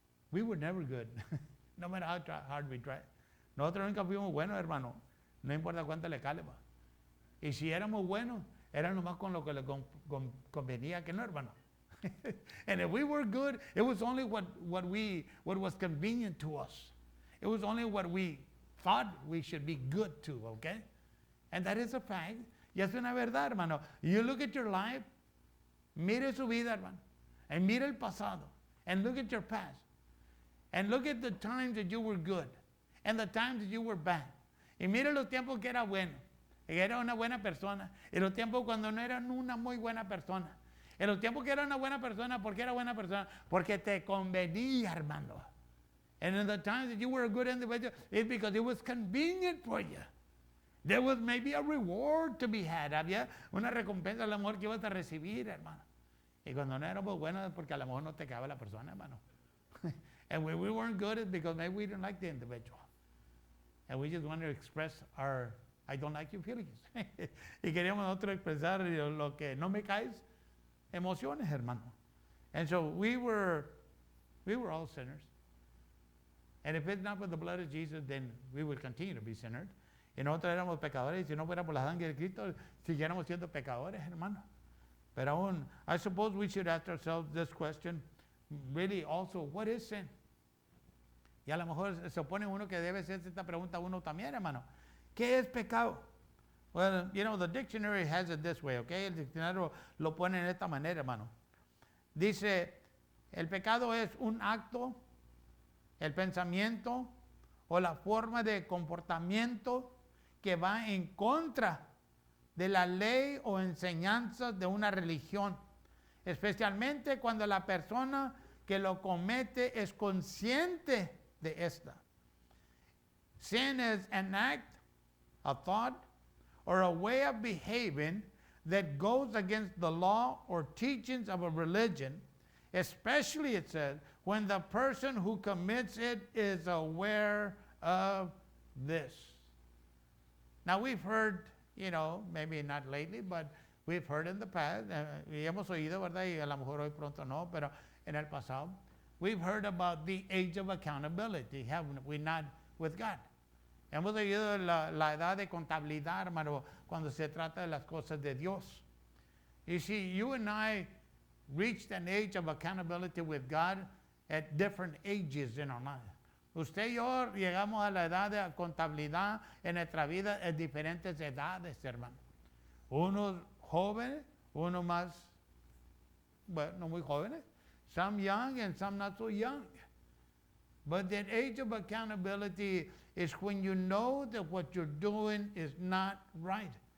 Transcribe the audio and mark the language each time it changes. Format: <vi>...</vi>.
<en>We were never good. No matter how hard we tried.</en> <es>Nosotros nunca fuimos buenos, hermano. No importa cuánto le calma. Y si éramos buenos, era nomás con lo que le convenía que no, hermano.</es> <en>And if we were good, it was only what was convenient to us. It was only what we thought we should be good to, okay? And that is a fact.</en> <es>Y es una verdad, hermano.</es> <en>You look at your life,</en> <es>mire su vida, hermano,</es> <en>and</en> <es>mire el pasado,</es> <en>and look at your past, and look at the times that you were good, and the times that you were bad.</en> <es>Y mire los tiempos que era bueno. Era una buena persona. En los tiempos cuando no era una muy buena persona. En los tiempos que era una buena persona, ¿por qué era buena persona? Porque te convenía, hermano.</es> <en>And in the times that you were a good individual, it's because it was convenient for you. There was maybe a reward to be had.</en> <es>Había una recompensa al amor que ibas a recibir, hermano. Y cuando no éramos buenos es porque a lo mejor no te quedaba la persona, hermano.</es> <en>And when we weren't good, it's because maybe we didn't like the individual. And we just wanted to express our I don't like your feelings.</en> <es>Y queríamos nosotros expresar lo que no me caes, emociones, hermano.</es> <en>And so we were all sinners. And if it's not for the blood of Jesus, then we will continue to be sinners.</en> <es>Y nosotros éramos pecadores, y si no fuera por la sangre de Cristo, siguiéramos siendo pecadores, hermano. Pero aún,</es> <en>I suppose we should ask ourselves this question, really also, what is sin?</en> <es>Y a lo mejor se opone uno que debe hacer esta pregunta uno también, hermano. ¿Qué es pecado?</es> <en>Well, you know, the dictionary has it this way, okay?</en> <es>El diccionario lo pone en esta manera, hermano. Dice, el pecado es un acto, el pensamiento o la forma de comportamiento que va en contra de la ley o enseñanzas de una religión, especialmente cuando la persona que lo comete es consciente de esta.</es> <en>Sin is an act, a thought, or a way of behaving that goes against the law or teachings of a religion, especially, it says, when the person who commits it is aware of this. Now, we've heard, you know, maybe not lately, but we've heard in the past,</en> <es>y hemos oído, ¿verdad? Y a lo mejor hoy pronto no, pero en el pasado,</es> <en>we've heard about the age of accountability, haven't we not, with God?</en> <es>Hemos vivido la edad de contabilidad, hermano, cuando se trata de las cosas de Dios.</es> <en>You see, you and I reached an age of accountability with God at different ages in our life.</en> <es>Usted y yo llegamos a la edad de contabilidad en nuestra vida en diferentes edades, hermano. Unos jóvenes, unos más, bueno, no muy jóvenes.</es> <en>Some young and some not so young. But that age of accountability is when you know that what you're doing is not right.</en>